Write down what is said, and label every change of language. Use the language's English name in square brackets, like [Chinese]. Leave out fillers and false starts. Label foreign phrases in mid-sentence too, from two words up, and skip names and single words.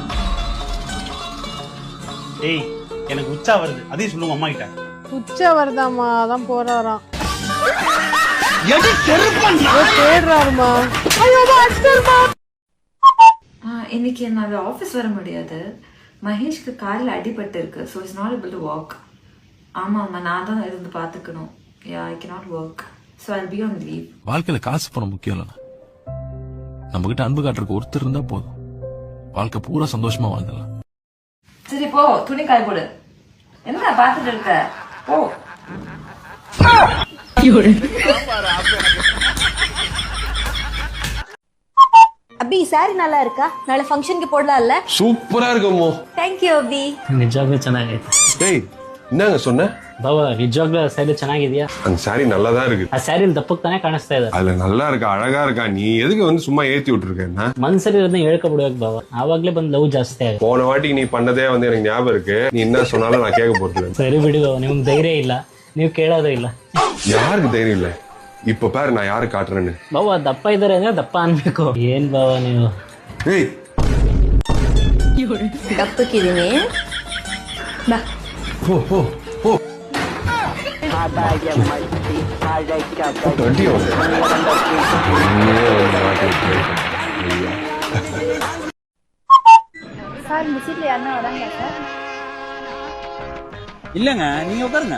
[Tamil] எனக்கு உச்சா வருது, அதையும் சொல்லுங்க அம்மா கிட்ட. உச்சா வருதாமா, அதான் போறாராம். தேடுறாருமா. இன்னைக்கு என்னால ஆஃபீஸ் வர முடியாது. மகேஷ்க்கு காலில் அடிபட்டு இருக்கு. [English] so it's not able to walk. [Tamil] ஆமாம்மா, நான் தான் இருந்து பார்த்துக்கணும். [English] I cannot work. So I be on leave. [Tamil] வாழ்க்கையில காசு பணம் முக்கியம் இல்லைண்ணா. நம்ம கிட்ட அன்பு காட்டுறதுக்கு ஒருத்தர் இருந்தா போதும். வாழ்க்கை பூரா சந்தோஷமா வாழ்ந்துடலாம். சரி போ, துணி காய போடு. என்ன பார்த்துட்டு இருக்க? போ. அபி, சாரி நல்லா இருக்கா? நாளை ஃபங்க்ஷனுக்கு போடலாம்ல? சூப்பரா இருக்குமோ. [English] thank you ಅಬಿ. [Kannada] ನಿಜವಾಗ್ಲೂ ಚೆನ್ನಾಗೈತೆ. [Tamil] டேய், என்னங்க சொன்ன? [Kannada] ಬಾಬಾ ನಿಜವಾಗ್ಲೂ ಸ್ಯಾರಿ ಚೆನ್ನಾಗಿದ್ಯಾ? [Tamil] அந்த சாரி நல்லா தான் இருக்கு. [Kannada] ಆ ಸ್ಯಾರಿಲಿ ದಪ್ಪಕ್ಕೆ ತಾನೇ ಕಾಣಿಸ್ತಾ ಇದೆ. [Tamil] அதுல நல்லா இருக்கா, அழகா இருக்கா. நீ எதுக்கு வந்து சும்மா ஏத்தி விட்டுருக்க? [Kannada] ಮನ್ಸಲ್ಲಿ ಇರೋದನ್ನ ಹೇಳ್ಕೊಬಿಡ್ಬೇಕು ಬಾಬಾ. ಆವಾಗ್ಲೇ ಬಂದು ಲವ್ ಜಾಸ್ತಿ ಆಗುತ್ತೆ. [Tamil] போன வாட்டிக்கு நீ பண்ணதே வந்து எனக்கு ஞாபகம் இருக்கு. நீ என்ன சொன்னாலும் நான் கேட்க போறது. [Kannada] ಸರಿ ಬಿಡಿ ಬಾಬಾ, ನಿಮ್ಗೆ ಧೈರ್ಯ ಇಲ್ಲ, ನೀವು ಕೇಳೋದೇ ಇಲ್ಲ. [Tamil] யாருக்கு தைரியம் இல்ல? இப்ப பாரு நான் யாரு காட்டுறேன்னு. [Kannada] ಬಾಬಾ ದಪ್ಪ ಇದಾರೆ ಅಂದ್ರೆ ದಪ್ಪ ಅನ್ಬೇಕು. ಏನ್ ಬಾಬಾ ನೀವು? [Tamil] ஏய், [Kannada] ದಪ್ಪಕ್ಕಿದೀನಿ. ಬಾ. [Tamil] போ போ போ. தொட்டி வந்து சார், இந்த சீட்ல யாருன்னா வராங்களா சார்? இல்லங்க, நீங்க உட்காருங்க.